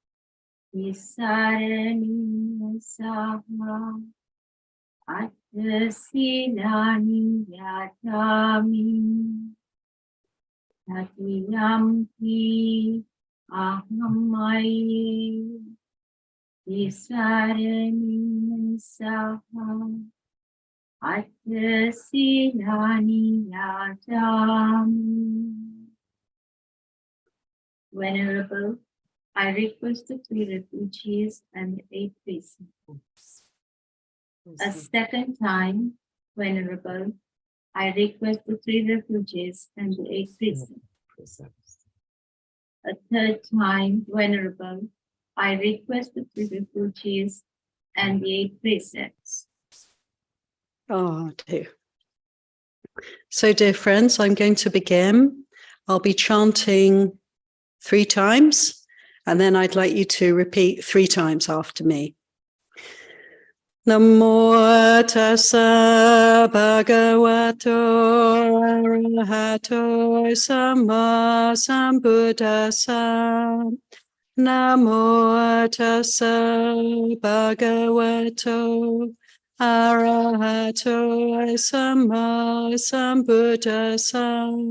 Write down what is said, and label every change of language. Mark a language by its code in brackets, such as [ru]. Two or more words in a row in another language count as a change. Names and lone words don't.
[pi] Isaranena Saha Attasilani Yachami Tatiyampi ahamaye isaranina saha attasilani yajami. [en] Venerable I request the 3 refugees and the 8 precepts. A second time, Venerable, I request the 3 refugees and the 8 precepts. A third time, Venerable, I request the 3 refugees and the 8 precepts. Oh, dear. So, dear friends, I'm going to begin. I'll be chanting 3 times, and then I'd like you to repeat 3 times after me. [pi] Namo tassa bhagavato arahato samma sambuddhassa. Namo tassa bhagavato arahato samma sambuddhassa.